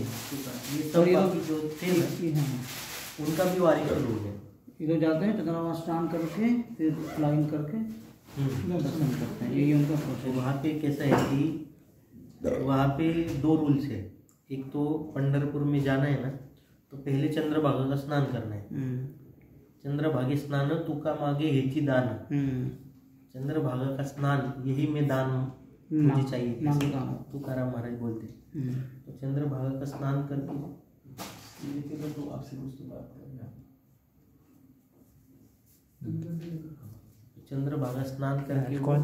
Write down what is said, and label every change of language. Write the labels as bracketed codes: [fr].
[hi] ये सब बाकी जो थे ना उनका भी वारी शुरू हो गया. इधर जाते हैं चंद्रमा स्नान करके फिर फ्लाइंग करके दर्शन करते हैं. यही उनका तो प्रोसेस. वहाँ पे कैसा है कि वहाँ पे दो रूल्स है. एक तो पंढरपुर में जाना है ना तो पहले चंद्रभागा का स्नान करना है. [mr] चंद्रभागे स्नान तुका मागे हेची दान. [hi] चंद्रभागा का स्नान यही में दान मुझे चाहिए तुकाराम महाराज बोलते. तो चंद्रभागा का स्नान करके तो आपसे कुछ बात करेंगे. चंद्रभागा स्नान करके